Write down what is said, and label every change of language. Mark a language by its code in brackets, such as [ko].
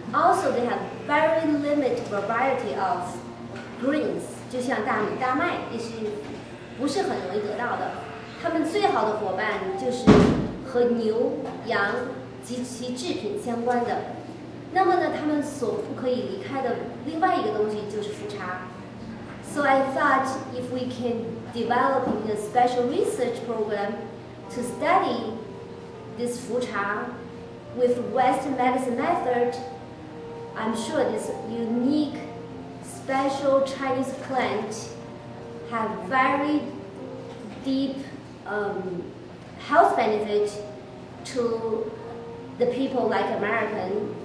[en] Also, they have very limited variety of greens， [zh] 就像大米、大麦也是不是很容易得到的。他们最好的伙伴就是和牛、羊及其制品相关的。那么呢，他们所不可以离开的另外一个东西就是福茶。 [en] So I thought if we can develop a special research program to study this fucha with Western medicine method, I'm sure this unique special Chinese plant have very deep health benefit to the people like American.